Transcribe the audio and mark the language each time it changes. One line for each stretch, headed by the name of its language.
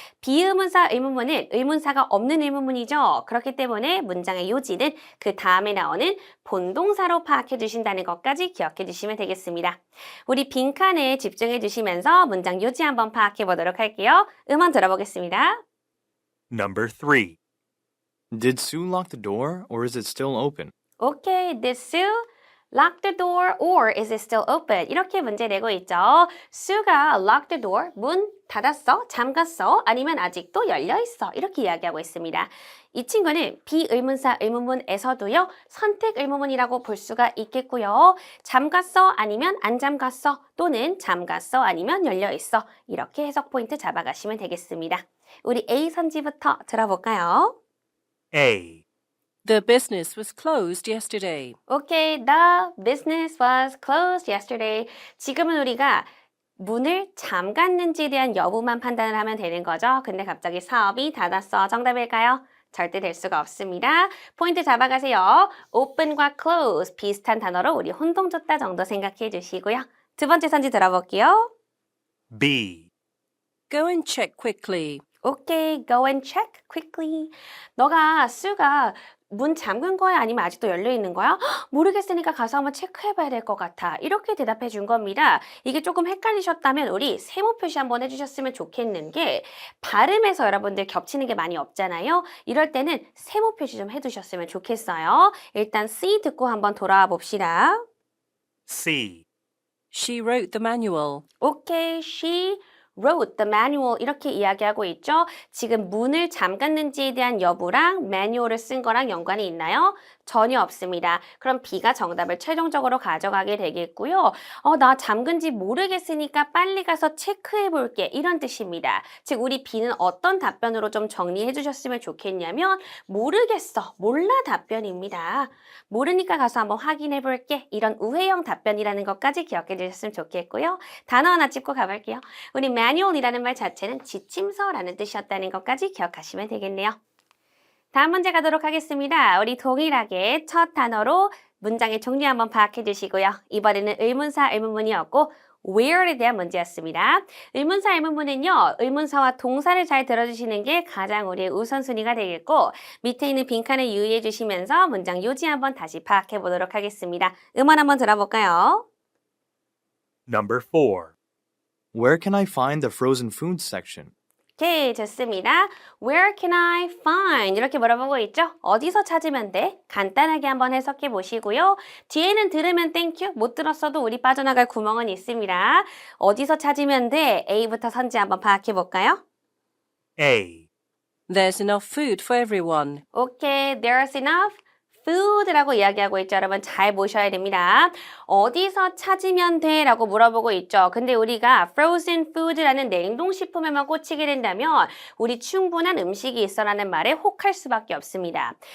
Korean: 비의문사 의문문은 의문사가 없는 의문문이죠. 그렇기 때문에 문장의 요지는 그 다음에 나오는 본동사로 파악해 주신다는 것까지 기억해 주시면 되겠습니다. 우리 빈칸에 집중해 주시면서 문장 요지 한번 파악해 보도록 할게요. 음원 들어보겠습니다.
English: Number 3. Did Sue lock the door or is it still open? Okay, did Sue lock the door or is it still open?
Korean: 이렇게 문제 내고 있죠. Sue가
English: lock the door,
Korean: 문 닫았어, 잠갔어, 아니면 아직도 열려 있어. 이렇게 이야기하고 있습니다. 이 친구는 비의문사 의문문에서도요. 선택 의문문이라고 볼 수가 있겠고요. 잠갔어 아니면 안 잠갔어 또는 잠갔어 아니면 열려 있어. 이렇게 해석 포인트 잡아가시면 되겠습니다. 우리 A 선지부터 들어볼까요?
English: A. The business was closed yesterday. Okay, the business was closed yesterday.
Korean: 지금은 우리가 문을 잠갔는지에 대한 여부만 판단을 하면 되는 거죠. 근데 갑자기 사업이 닫았어. 정답일까요? 절대 될 수가 없습니다. 포인트 잡아가세요. open과 close 비슷한 단어로 우리 혼동 줬다 정도 생각해 주시고요. 두 번째 선지 들어볼게요.
English: B. Go and check quickly. Okay, go and check quickly.
Korean: 너가 수가 문 잠근 거야? 아니면 아직도 열려 있는 거야? 헉, 모르겠으니까 가서 한번 체크해봐야 될 것 같아. 이렇게 대답해 준 겁니다. 이게 조금 헷갈리셨다면 우리 세모 표시 한번 해주셨으면 좋겠는 게 발음에서 여러분들 겹치는 게 많이 없잖아요. 이럴 때는 세모 표시 좀 해두셨으면 좋겠어요. 일단 C 듣고 한번 돌아와 봅시다.
English: C. She wrote the manual. Okay, she wrote the manual
Korean: 이렇게 이야기하고 있죠. 지금 문을 잠갔는지에 대한 여부랑 매뉴얼을 쓴 거랑 연관이 있나요? 전혀 없습니다. 그럼 B가 정답을 최종적으로 가져가게 되겠고요. 나 잠근지 모르겠으니까 빨리 가서 체크해 볼게. 이런 뜻입니다. 즉 우리 B는 어떤 답변으로 좀 정리해 주셨으면 좋겠냐면 모르겠어. 몰라 답변입니다. 모르니까 가서 한번 확인해 볼게. 이런 우회형 답변이라는 것까지 기억해 주셨으면 좋겠고요. 단어 하나 짚고 가볼게요. 우리 manual이라는 말 자체는 지침서라는 뜻이었다는 것까지 기억하시면 되겠네요. 다음 문제 가도록 하겠습니다. 우리 동일하게 첫 단어로 문장의 종류 한번 파악해 주시고요. 이번에는 의문사, 의문문이었고 where에 대한 문제였습니다. 의문사, 의문문은요. 의문사와 동사를 잘 들어주시는 게 가장 우리의 우선순위가 되겠고 밑에 있는 빈칸을 유의해 주시면서 문장 요지 한번 다시 파악해 보도록 하겠습니다. 음원 한번 들어볼까요?
English: Number 4. Where can I find the frozen food section?
Korean: 오케이, 좋습니다.
English: Where can I find?
Korean: 이렇게 물어보고 있죠? 어디서 찾으면 돼? 간단하게 한번 해석해 보시고요. 뒤에는 들으면 땡큐, 못 들었어도 우리 빠져나갈 구멍은 있습니다. 어디서 찾으면 돼? A부터 선지 한번 파악해 볼까요?
English: A. There's enough food for everyone.
Korean: 오케이,
English: there's enough food
Korean: 라고 이야기하고 있죠. 여러분 잘 보셔야 됩니다. 어디서 찾으면 돼? 라고 물어보고 있죠. 근데 우리가 frozen food라는 냉동식품에만 꽂히게 된다면 우리 충분한 음식이 있어라는 말에 혹할 수밖에 없습니다.